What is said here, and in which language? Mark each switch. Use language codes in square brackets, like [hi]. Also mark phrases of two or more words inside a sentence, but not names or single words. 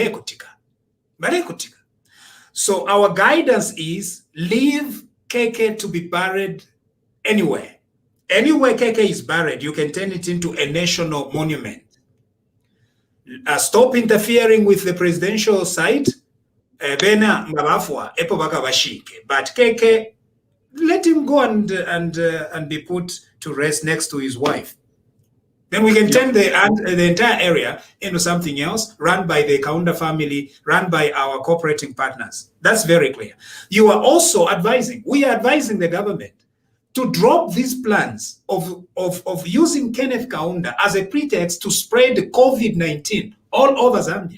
[en] So our guidance is leave KK to be buried anywhere. Anywhere KK is buried, you can turn it into a national monument. Stop interfering with the presidential site. [bem] Bena Pafwa epo baka bashike. [en] But KK, let him go and be put to rest next to his wife. Then we can turn the entire area into something else, run by the Kaunda family, run by our cooperating partners. That's very clear. You are also advising, we are advising the government to drop these plans of using Kenneth Kaunda as a pretext to spread COVID-19 all over Zambia.